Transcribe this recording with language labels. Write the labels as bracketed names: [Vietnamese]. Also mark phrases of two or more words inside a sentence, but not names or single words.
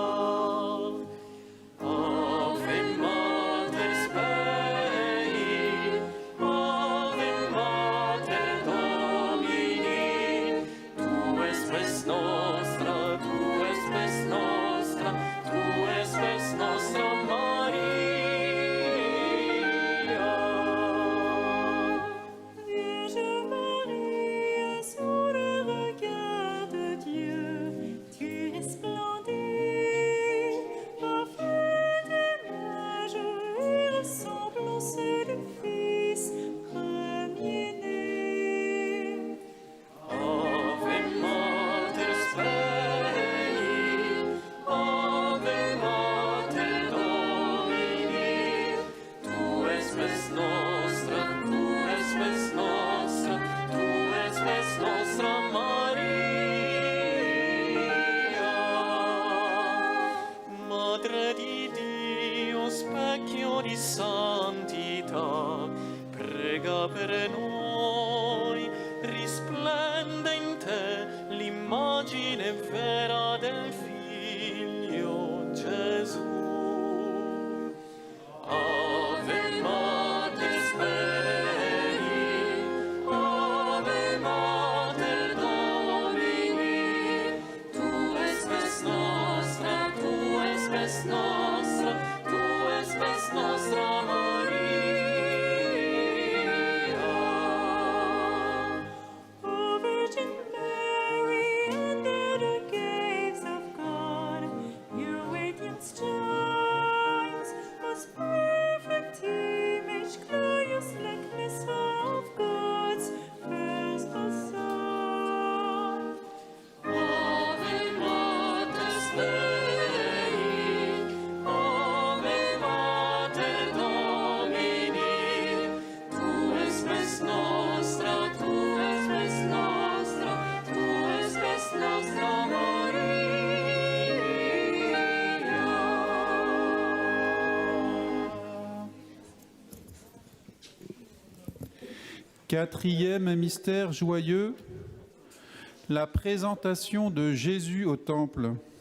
[Latin] Ave Mater Spei, Ave Mater Domini, tu es spes nostra, tu es spes nostra, tu es spes nostra Maria. [French] Vierge Marie, sous le regard de Dieu, tu resplendis, parfaite image et ressemblance du Fils premier-né. [Latin] Ave Mater Spei, Ave Mater Domini, tu es spes nostra, tu es spes nostra, tu es spes nostra Maria. [Italian] Madre di Dio, specchio di santità, prega per noi, risplende in te l'immagine vera del Figlio Gesù. [Latin] Ave Mater Spei, Ave Mater Domini, tu es spes nostra, tu es spes nostra, tu es spes nostra Maria. [English] O Virgin Mary, under the gaze of God, your radiance shines, most perfect image, glorious likeness of God's first Son. [Latin] Ave Mater Spei, Ave Mater Domini, tu es spes nostra, tu es spes nostra, tu es spes nostra Maria. [French] Quatrième mystère joyeux, la présentation de Jésus au temple.